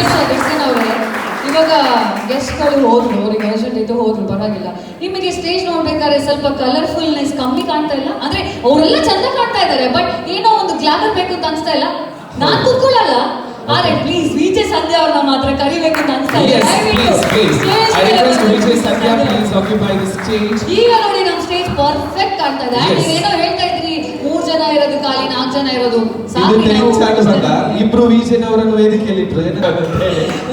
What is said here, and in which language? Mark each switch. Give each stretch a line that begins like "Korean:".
Kannada: Dixon ಅವರೇ, ಇವಾಗ ಗೆಸ್ಟ್ಗಳು ಹೋದ್ರು, ಅವ್ರಿಗೆ ಅರ್ಜೆಂಟ್ ಇದ್ದು ಹೋದ್ರು, ಪರವಾಗಿಲ್ಲ. ನಿಮಗೆ ಸ್ಟೇಜ್ ನೋಡ್ಬೇಕಾದ್ರೆ ಸ್ವಲ್ಪ ಕಲರ್ಫುಲ್ನೆಸ್ ಕಮ್ಮಿ ಕಾಣ್ತಾ ಇಲ್ಲ? ಅಂದ್ರೆ ಅವರೆಲ್ಲ ಚಂದ ಕಾಣ್ತಾ ಇದ್ದಾರೆ, ಬಟ್ ಏನೋ ಒಂದು ಗ್ಲಾಮರ್ ಬೇಕು ಅಂತ ಅನ್ಸ್ತಾ ಇಲ್ಲ? ನಾನ್ ಕೂತ್ಕೊಳ್ಳಲ್ಲ, ಆದ್ರೆ ಪ್ಲೀಸ್ ವಿಜಯ್ ಸಂಧ್ಯಾ ಅವ್ರನ್ನ ಮಾತ್ರ ಕರಿಬೇಕು ಅಂತ ಅನ್ಸ್ತಾ ಇದೆ.
English: Yes, please. I request Vijay Sandhya, please occupy the stage.
Kannada: ಈಗ ನೋಡಿ ನಮ್ಮ ಸ್ಟೇಜ್ ಪರ್ಫೆಕ್ಟ್ ಕಾಣ್ತಾ ಇದೆ.
English: Yes.
Kannada: ನೀವೇನೋ ಹೇಳ್ತಾ ಇದ್ರಿ 3 ಜನ ಇರೋದು ಖಾಲಿ, 4 ಜನ ಇರೋದು ಇದು ಸಾಕು. ಥ್ಯಾಂಕ್ಸ್ ಆಗಲ್ಲ, ಇಬ್ರು ವಿಜಯನ್ ಅವರನ್ನು ವೇದಿಕೆಯಲ್ಲಿ ಇಟ್ರು ಏನಾಗುತ್ತೆ ಹೇಳಿ.